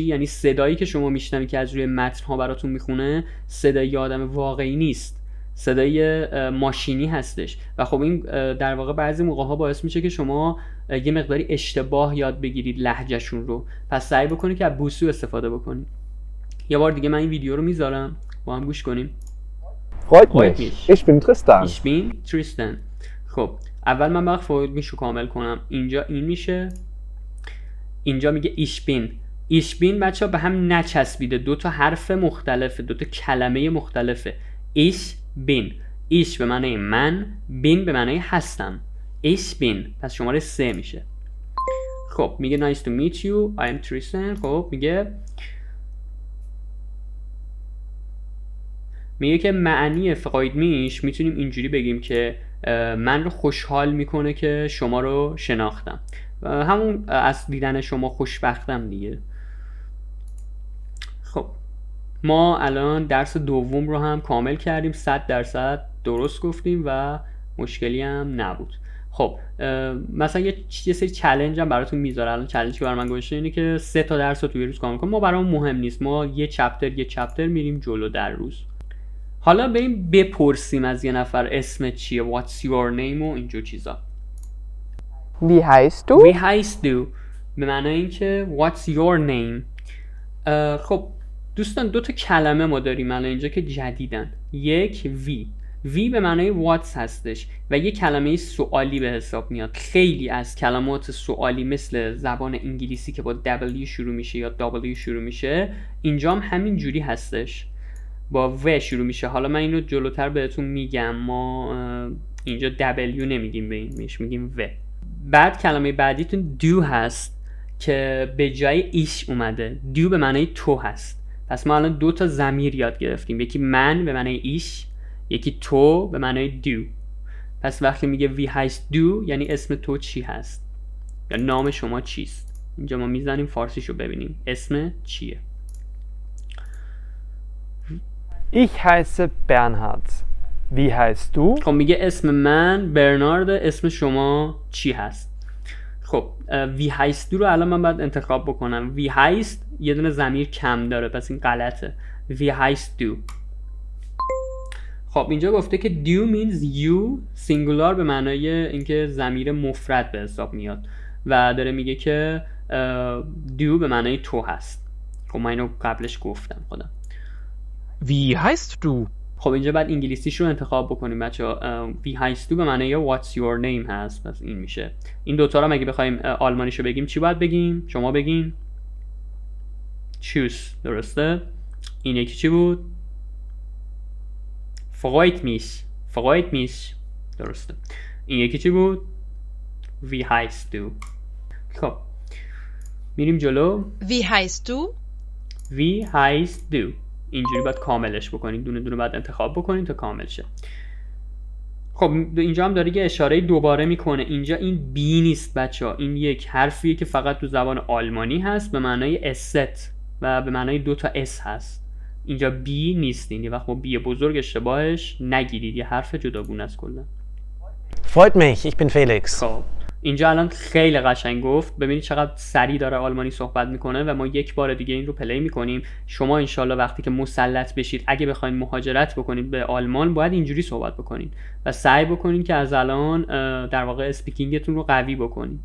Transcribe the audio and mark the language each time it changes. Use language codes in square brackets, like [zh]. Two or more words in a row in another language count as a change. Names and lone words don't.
[fa] یعنی صدایی که شما میشنوی که از روی متن ها براتون میخونه صدای آدم واقعی نیست، صدای ماشینی هستش و خب این در واقع بعضی موقع ها باعث میشه که شما یه مقداری اشتباه یاد بگیرید لهجهشون رو. پس سعی بکنید که از بوسو استفاده بکنید. یه بار دیگه من این ویدیو رو میذارم با هم گوش کنیم. [de] Freut mich. Ich bin Tristan. Ich bin Tristan. [fa] خب اول من باید [de] freut mich [fa] رو کامل کنم. اینجا این میشه، اینجا میگه [de] ich bin. ich bin [fa] بچه ها به هم نچسبیده، دو تا حرف مختلفه، دو تا کلمه مختلفه. [de] ich bin. [fa] ich به معنی من، bin به معنی هستم. [de] ich bin. [fa] پس شماره 3 میشه. خب میگه [en] nice to meet you, I am Tristan. [fa] خب میگه که معنی [de] freut mich [fa] میتونیم اینجوری بگیم که من رو خوشحال میکنه که شما رو شناختم، همون از دیدن شما خوشبختم دیگه. خب ما الان درس دوم رو هم کامل کردیم، 100% درست گفتیم و مشکلی هم نبود. خب مثلا یه سری چالش هم براتون میذاره. الان چالشی که برای من گذاشته اینه که 3 تا درس رو توی روز کامل کنیم. ما برامون مهم نیست، ما یه چپتر میریم جلو در روز. حالا بریم بپرسیم از یه نفر اسمت چیه، [en] what's your name [fa] و اینجور چیزا. [de] Wie heißt du? Wie heißt du [fa] به معنی این که [en] what's your name. [fa] خب دوستان دو تا کلمه ما داریم الان اینجا که جدیدن. یک وی به معنی what's هستش و یک کلمه سوالی به حساب میاد. خیلی از کلمات سوالی مثل زبان انگلیسی که با W شروع میشه یا W شروع میشه اینجا هم همین جوری هستش، با و شروع میشه. حالا من اینو جلوتر بهتون میگم، ما اینجا W نمیگیم به این، بهش میگیم و. بعد کلمه بعدیتون do هست که به جای ایش اومده. do به معنای تو هست. پس ما الان 2 تا ضمیر یاد گرفتیم، یکی من به معنای ایش، یکی تو به معنای do. پس وقتی میگه [de] wie heißt du [fa] یعنی اسم تو چی هست یا نام شما چیست. اینجا ما میزنیم فارسیشو ببینیم اسم چیه. [de] Ich heiße Bernhard. Wie heißt du? [fa] خب میگه اسم من برنارد، اسم شما چی هست. خب [de] wie heißt du [fa] رو الان من باید انتخاب بکنم. [de] wie heißt [fa] یه دونه ضمیر کم داره پس این غلطه. [de] wie heißt du. [fa] خب اینجا گفته که [en] do means you singular [fa] به معنای اینکه ضمیر مفرد به حساب میاد و داره میگه که do به معنای تو هست. خب من اینو قبلش گفتم خودم. [de] Wie heißt du? [fa] خب اینجا بعد انگلیسیش رو انتخاب بکنیم بچه‌ها. [de] wie heißt du [fa] به معنای [en] what's your name [fa] هست، پس این میشه. این دوتا رو اگه بخوایم آلمانیشو بگیم چی باید بگیم؟ شما بگین choose. درسته؟ این یکی چی بود؟ [de] freut mich. [fa] درسته. این یکی چی بود؟ [de] wie heißt du. [fa] خب میریم جلو. [de] Wie heißt du? wie heißt du. [fa] اینجوری باید کاملش بکنید، دونه دونه باید انتخاب بکنید تا کامل شه. خب اینجا هم داره یه اشاره دوباره میکنه. اینجا این بی نیست بچه‌ها، این یک حرفیه که فقط تو زبان آلمانی هست به معنای است و به معنای 2 تا اس هست. اینجا بی نیست. این یه وقت با بی بزرگ اشتباهش نگیرید، یه حرف جداگونه است کلا. [de] Freut mich, ich bin Felix. [fa] خب اینجا الان خیلی قشنگ گفت. ببینید چقدر سریع داره آلمانی صحبت میکنه و ما یک بار دیگه این رو پلی میکنیم. شما انشالله وقتی که مسلط بشید اگه بخواید مهاجرت بکنید به آلمان باید اینجوری صحبت بکنید و سعی بکنید که از الان در واقع اسپیکینگتون رو قوی بکنید.